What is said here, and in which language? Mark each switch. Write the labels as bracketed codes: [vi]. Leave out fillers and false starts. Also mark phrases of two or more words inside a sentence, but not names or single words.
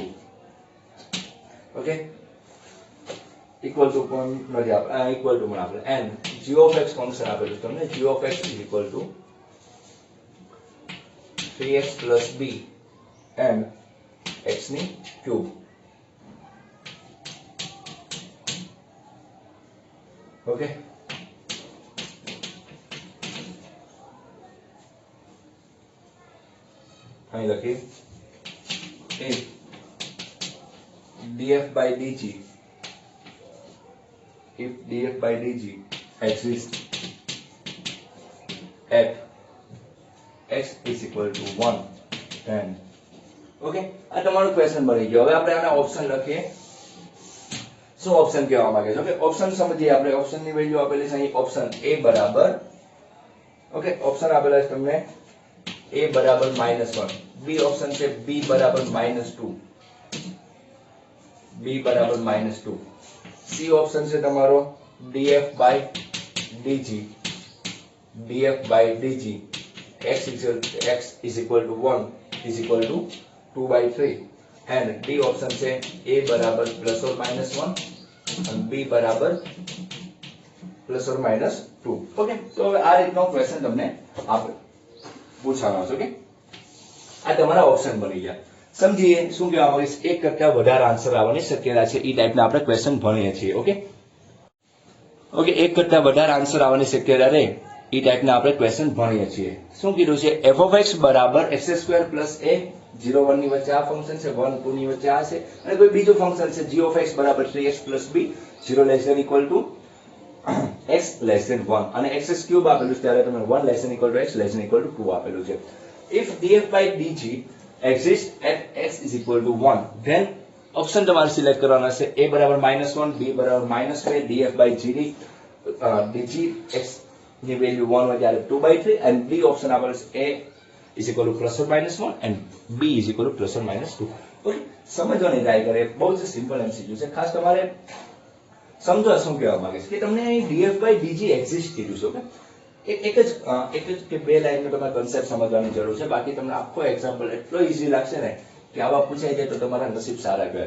[en] Okay, equal to [gu] પણ નથી આપે [en] equal to [gu] પણ આપે [en] and g of x [gu] ફંક્શન આપેલું તમને [en] g of x is equal to 3x plus b and x [gu] ની ક્યુબ. [en] Okay, [gu] અહીં લખીએ [en] if df by dg exists at x is equal to 1 then [gu] ઓકે આ તમારો ક્વેશ્ચન બની ગયો. હવે આપણે આના ઓપ્શન લખીએ. શું ઓપ્શન કહેવા માંગે છે? ઓકે ઓપ્શન સમજીએ આપણે. ઓપ્શન ની વેલ્યુ આપેલી છે અહીં ઓપ્શન a બરાબર ઓકે ઓપ્શન આપેલા છે તમને a બરાબર -1, b ઓપ્શન છે b બરાબર -2, b બરાબર -2, c ઓપ્શન છે તમારો [en] df by dg x is equal to 1 is equal to 2/3 and [gu] d ઓપ્શન છે a બરાબર +or -1 અને b બરાબર +or -2. ઓકે તો હવે આ રીતનો ક્વેશ્ચન તમને આપે પૂછવાનો છે. ઓકે આ તમારા ઓપ્શન બની ગયા. સમજીએ શું કહેવા માંગે છે? એક કરતા વધારે આન્સર આવવાની શક્યતા છે. એ ટાઈપના આપણે ક્વેશ્ચન ભણીએ છીએ. ઓકે એક કરતા વધારે આન્સર આવવાની શક્યતા રહે એ ટાઈપના આપણે ક્વેશ્ચન ભણીએ છીએ. શું કીધું છે? [en] f of x [gu] બરાબર [en] x² plus a [gu] 0 1 ની વચ્ચે આ ફંક્શન છે, 1 2 ની વચ્ચે આ છે અને કોઈ બીજું ફંક્શન છે [en] g of x [gu] બરાબર [en] 3x plus b 0 less than equal to x less than 1 [gu] અને x³ આપેલું છે ત્યારે તમે [en] 1 less than equal to x less than equal to 2 [gu] આપેલું છે. [en] if df by dg exists at x is equal to 1 then [gu] ઓપ્શન તમારે સિલેક્ટ કરવાના છે [en] a બરાબર -1, b બરાબર -2, df by dg x [gu] ની વેલ્યુ 1 હોય ત્યારે [en] 2/3 and b [gu] ઓપ્શન આપેલું છે [en] a is equal to +or -1 and b is equal to +or -2. [gu] ઓકે સમજવાની ટ્રાય કરે. બહુ જ સિમ્પલ એમસીક્યુ છે. ખાસ તમારે સમજો શું કહેવા માંગે છે કે તમને અહીં df by dg એક્ઝિસ્ટ કીધું છે. ઓકે એક જ કે બે લાઈનનો તમારે કન્સેપ્ટ સમજવાની જરૂર છે. બાકી તમને આખો એક્ઝામ્પલ એટલો ઈઝી લાગશે ને કે આવા પૂછાઈ જાય તો તમારા નસીબ સારા કહેવાય.